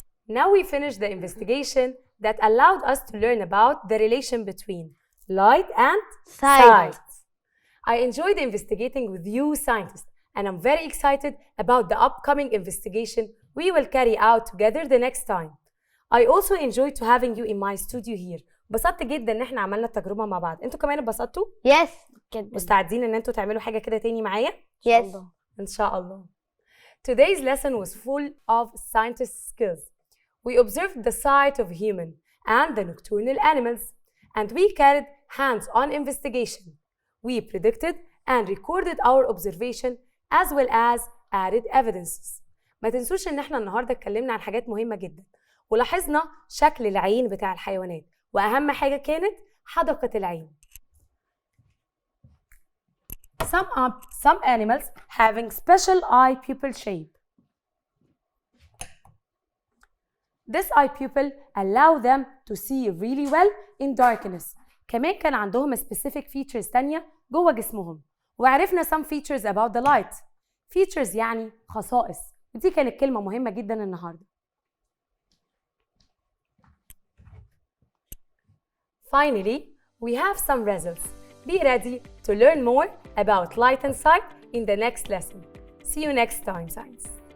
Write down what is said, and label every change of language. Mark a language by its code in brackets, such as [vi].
[en] Now we finish the investigation. that allowed us to learn about the relation between light and Sight. I enjoyed investigating with you scientists, and I'm very excited about the upcoming investigation we will carry out together the next time. I also enjoyed to having you in my studio here. [ar] انبسطت جدا ان احنا عملنا التجربة مع بعض. انتوا كمان انبسطتوا؟ [en] Yes. [ar] جدا. مستعدين ان انتوا تعملوا حاجة كده تاني معايا؟ [en] Yes. [ar] ان شاء الله. [en] Today's lesson was full of scientist skills. We observed the sight of human and the nocturnal animals, and we carried hands-on investigation. We predicted and recorded our observation as well as added evidences. [ar] ما تنسوش ان احنا النهارده اتكلمنا عن حاجات مهمة جدا، ولاحظنا شكل العين بتاع الحيوانات، واهم حاجة كانت حدقة العين. [en] Some animals having special eye pupil shape. This eye pupil allow them to see really well in darkness. [ar] كمان كان عندهم [en] specific features [ar] تانية جوه جسمهم. وعرفنا [en] some features about the light. [ar] Features يعني خصائص. ودي كانت كلمة مهمة جدا النهاردة. [en] Finally, we have some results. Be ready to learn more about light and sight in the next lesson. See you next time, Science.